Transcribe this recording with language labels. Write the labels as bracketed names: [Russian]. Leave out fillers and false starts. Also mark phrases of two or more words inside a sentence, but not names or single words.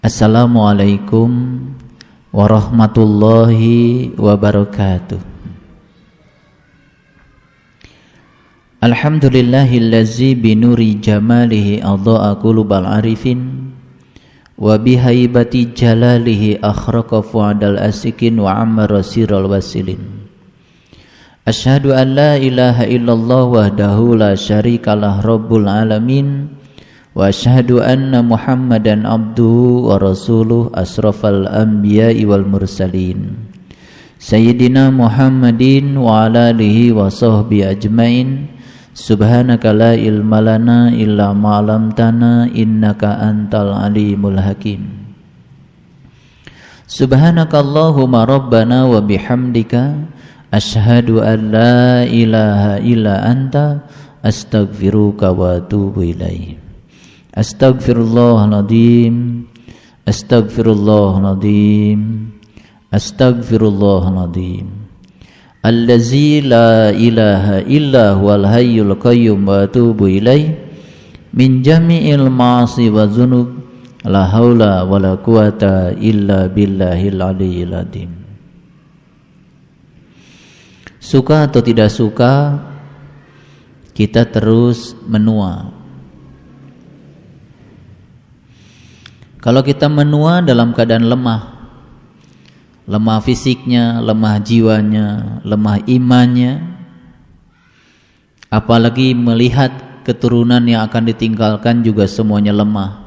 [Arabic] السلام عليكم ورحمة الله وبركاته. الحمد لله الذي بنور جماله أضاء قلوب العارفين وبهيبة جلاله أحرق فؤاد العاشقين وعمر سر الواصلين. أشهد أن لا إله إلا الله وحده لا شريك له رب العالمين وأشهد أن محمدا عبده ورسوله أشرف الأنبياء والمرسلين سيدنا محمد وعلى آله وصحبه أجمعين. سبحانك لا علم لنا إلا ما علمتنا إنك أنت العليم الحكيم. سبحانك اللهم ربنا وبحمدك أشهد أن لا إله إلا أنت أستغفرك وأتوب إليك. أستغفر الله العظيم، أستغفر الله العظيم، أستغفر الله العظيم. الذي لا إله إلا هو الحي القيوم وأتوب إليه من جميع المعاصي والذنوب لا حول ولا قوة إلا بالله العلي العظيم. [Indonesian] Suka atau tidak suka, kita terus menua. Kalau kita menua dalam keadaan lemah, lemah fisiknya, lemah jiwanya, lemah imannya, apalagi melihat keturunan yang akan ditinggalkan juga semuanya lemah.